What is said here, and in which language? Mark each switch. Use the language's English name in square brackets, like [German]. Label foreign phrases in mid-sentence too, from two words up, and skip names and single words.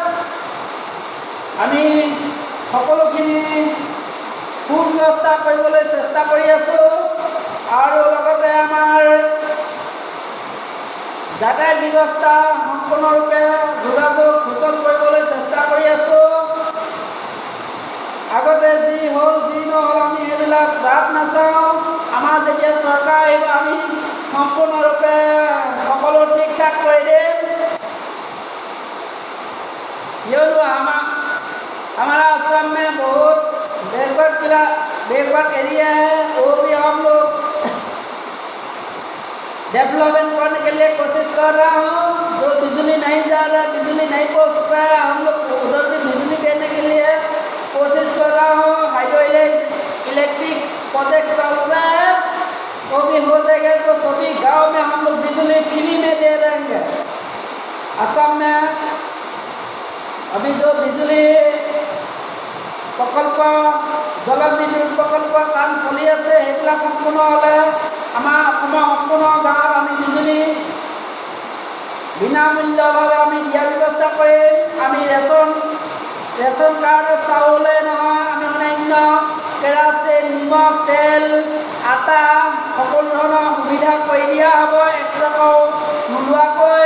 [Assamese] আমি সকলোখিনি সুব্যৱস্থা কৰিবলৈ চেষ্টা কৰি আছোঁ আৰু লগতে আমাৰ যাতায়াত ব্যৱস্থা সম্পূৰ্ণৰূপে যোগাযোগ সুচল কৰিবলৈ চেষ্টা কৰি আছোঁ। আগতে যি হ'ল যি নহ'ল আমি সেইবিলাক বাদ নাচাওঁ। আমাৰ যেতিয়া চৰকাৰ আহিব আমি সম্পূৰ্ণৰূপে সকলো ঠিক ঠাক কৰি দিম। [Hindi] কিয়নো हमारा असम में बहुत बैकवर्ड एरिया है, वो भी हम लोग डेवलपमेंट करने के लिए कोशिश कर रहा हूँ। जो बिजली नहीं जा रहा, बिजली नहीं पहुँच रहा है, हम लोग उधर भी बिजली देने के लिए कोशिश कर रहा हूँ। हाइड्रो इलेक्ट्रिक प्रोजेक्ट चल रहा है, वो भी हो जाएगा तो सभी गांव में हम लोग बिजली फ्री में दे रहेंगे। असम में अभी जो बिजली प्रकल्प जल विद्युत प्रकल्प काम चली [Assamese] আছে, সেইবিলাক সম্পূৰ্ণ হ'লে আমাৰ অসমৰ সম্পূৰ্ণ গাঁৱত আমি বিজুলী বিনামূল্যভাৱে আমি দিয়াৰ ব্যৱস্থা কৰিম। আমি ৰেচন কাৰ্ডৰ চাউলে নহয়, আমি অন্যান্য কেৰাচিন, নিমখ, তেল, আটা সকলো ধৰণৰ সুবিধা কৰি দিয়া হ'ব এক টকাও নোলোৱাকৈ।